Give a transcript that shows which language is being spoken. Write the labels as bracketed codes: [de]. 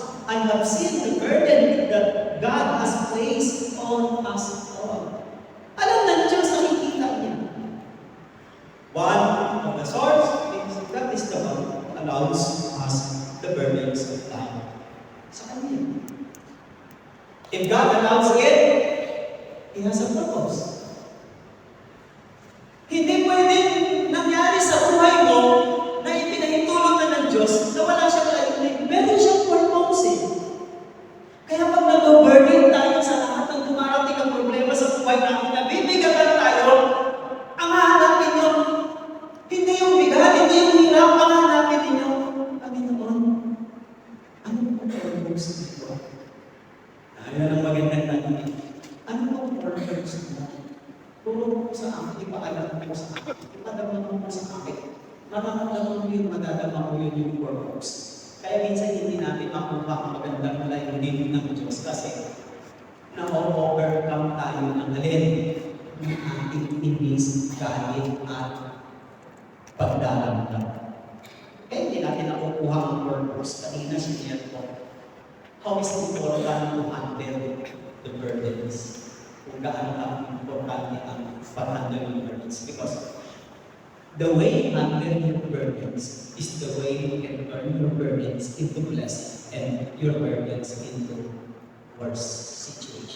[en] I have seen the burden that God has placed on us all. [tl] Alam ng Diyos, nakikita niya. [en] One of the source is that is the one who allows us the burdens of time. Sa Kanya. If God allows it, He has a purpose. [tl] Hindi pwedeng nangyari sa buhay mo na ipinahintulot na ng Diyos na wala siyang layunin. Meron siyang purpose eh. Kaya pag nag-burden tayo sa lahat ng dumarating ang problema sa buhay natin, nabibigatan tayo, ang hahanapin nyo, hindi yung bigat, hindi yung hirap, ang hahanapin ninyo. Panginoon, ano po ang purpose nito? Ayan ang magandang tanong. Ano ang purpose nito? Tulong mo sa akin, ipaalam mo sa akin, ipadama mo sa akin. Mararamdaman mo yung madadama mo yun yung purpose. Kaya minsan hindi natin makuha ang magandang layunin ng Diyos kasi na-overcome tayo ng alin ng ating inis, galit at pagdaramdam. Kaya hindi natin nakukuha ang purpose. [en] Kanina siniyat ko, how is it important to handle the burdens? [tl] Kung gaano ang importante ang pag-handle ng burdens. [en] Because the way you handle your burdens is the way you can turn your burdens into blessing and your burdens into worse situations.